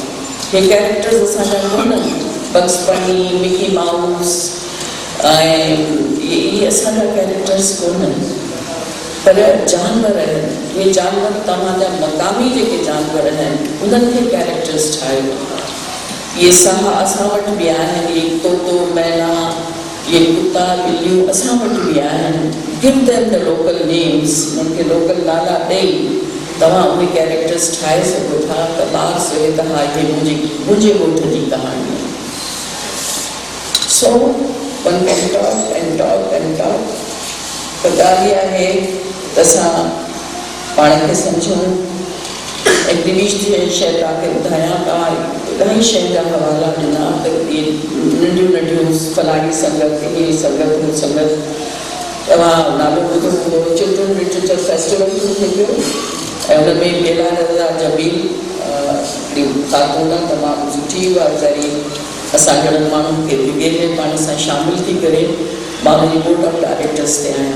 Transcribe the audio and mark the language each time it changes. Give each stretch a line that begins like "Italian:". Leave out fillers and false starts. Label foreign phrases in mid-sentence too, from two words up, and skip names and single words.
Sindhi: हे कैरेक्टर्स असांजा कोन्हनि, बग्स बनी, मिकी माउस ऐं इहे असांजा कैरेक्टर्स कोन्हनि, पर जानवर आहिनि। इहे जानवर तव्हांजा मक़ामी जेके जानवर आहिनि उन्हनि खे कैरेक्टर्स ठाहियो। इहे साह असां वटि बि आहिनि, इहे तोतो मैना, इहे कुता ॿिलियूं असां वटि बि आहिनि।
English: give them the local names,
Sindhi: उन्हनि खे लोकल नाला ॾेई तव्हां उहे कैरेक्टर्स ठाहे सघो था त ॿार चवे त हा इहे मुंहिंजे ॻोठ जी कहाणी आहे।
English: so one can talk and talk and talk.
Sindhi: त ॻाल्हि इहा आहे त असां पाण खे सम्झूं। ऐं गिरीश जी शइ तव्हांखे ॿुधायां, तव्हां इलाही शयुनि जा हवाला ॾिना त इहे नंढियूं नंढियूं फलाणी संगत, इहे संगत, उहो संगत। तव्हां नालो ॿुधो हूंदो चिल्ड्रन लिटरेचर फेस्टिवल थिए पियो ऐं हुन में बेला रज़ा जमील ख़ातून तमामु सुठी उहा वीचारी असां घणनि माण्हुनि खे विगे में पाण सां शामिलु थी करे मां हुनजी
English: board of directors
Sindhi: ते आहियां।